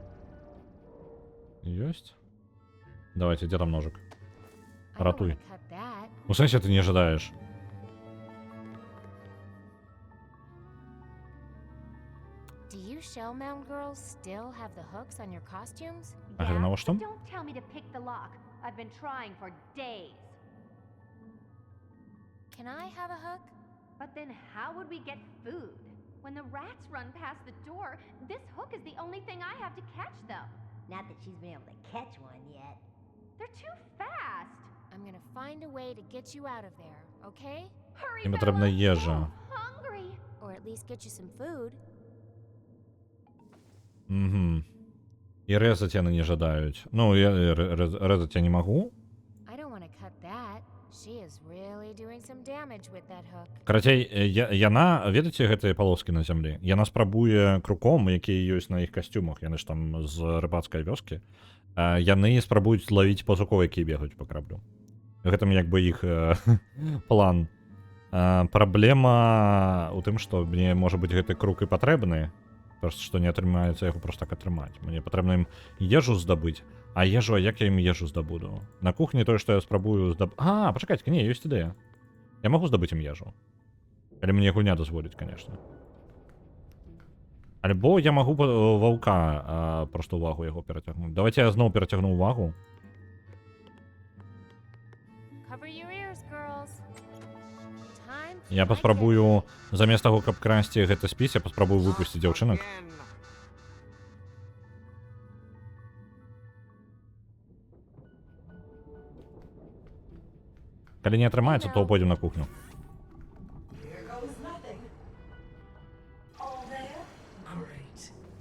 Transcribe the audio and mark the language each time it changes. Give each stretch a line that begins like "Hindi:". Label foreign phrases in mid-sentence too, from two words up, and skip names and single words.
Belarusian: Ёсць?
Russian: Давайте, где там ножик?
English: I don't
Belarusian: Ратуй.
English: wanna cut that.
Russian: Ну, в смысле, ты не ожидаешь?
English: Do you Shellmound girls still have the hooks on your costumes?
Belarusian: А гэта навошта?
English: Don't tell me to pick the lock. I've been trying for days. Can I have a hook? But then how would we get food? When the rats run past the door, this hook is the only thing I have to catch them. Not that she's been able to catch one yet. They're too fast. I'm gonna find a way to get you out of there, okay? Hurry,
Ukrainian: Їм потрібна їжа.
English: hungry. Or at least get you some food.
Belarusian: Угу. І резать яны не жадають.
Russian: Ну, я резать я не могу.
English: I don't want to cut that. She is really doing some damage with that hook.
Belarusian: Карацей, яна, ведаеце гэтыя палоскі на зямлі? Яна спрабуе круком, якія ёсць на іх касцюмах, яны ж там з рыбацкай вёскі. Яны спрабуюць лавіць пазукоў, якія бегаюць па караблю. Гэтым як бы іх план. Праблема ў тым, што мне, можа быць, гэты крук і патрэбны, просто што не атрымаецца яго просто так атрымаць. Мне патрэбна ім ежу здабыць, а ежу, а як я ім ежу здабуду? На кухні тое, што я спрабую здабыць... А, пачакайце, не, ёсць ідэя. Я магу здабыць ім ежу. Але мне гульня дазволіць, конечно. Альбо я магу ваўка просто увагу яго перацягнуць. Давайте я зноў перацягну увагу.
English: Cover your ears, girls. Time for
Belarusian: Я
English: my
Belarusian: паспрабую, замест таго, каб красці гэты спіс, я паспрабую выпусціць дзяўчынак. Калі не атрымаецца, то пойдзем на кухню.
English: Here goes nothing. All there? Great.